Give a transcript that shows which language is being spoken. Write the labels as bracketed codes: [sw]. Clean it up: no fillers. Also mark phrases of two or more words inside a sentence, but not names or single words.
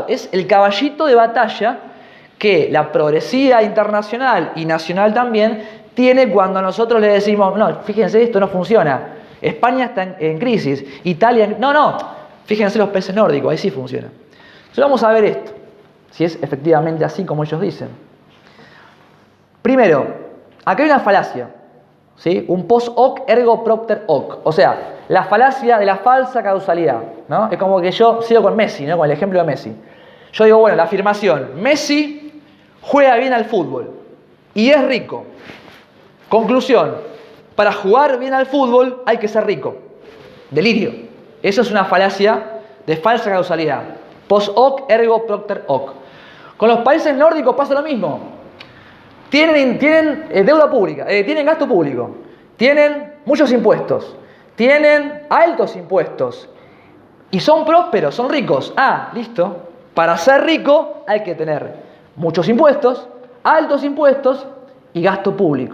[es] Es el caballito de batalla que la progresía internacional y nacional también tiene cuando nosotros le decimos, no, fíjense, esto no funciona. España está en crisis, Italia... No, Fíjense los países nórdicos, ahí sí funciona. Entonces vamos a ver esto, si es efectivamente así como ellos dicen. Primero, acá hay una falacia, ¿sí? [la] Un post hoc ergo propter hoc. [es] O sea, la falacia de la falsa causalidad, ¿no? Es como que yo sigo con Messi, ¿no? Con el ejemplo de Messi. Yo digo, bueno, la afirmación, Messi juega bien al fútbol y es rico. Conclusión, para jugar bien al fútbol hay que ser rico. Delirio. Eso es una falacia de falsa causalidad. [la] Post hoc ergo propter hoc. [es] Con los países nórdicos pasa lo mismo. Tienen deuda pública, tienen gasto público, tienen muchos impuestos, tienen altos impuestos y son prósperos, son ricos. Ah, listo. Para ser rico hay que tener muchos impuestos, altos impuestos y gasto público.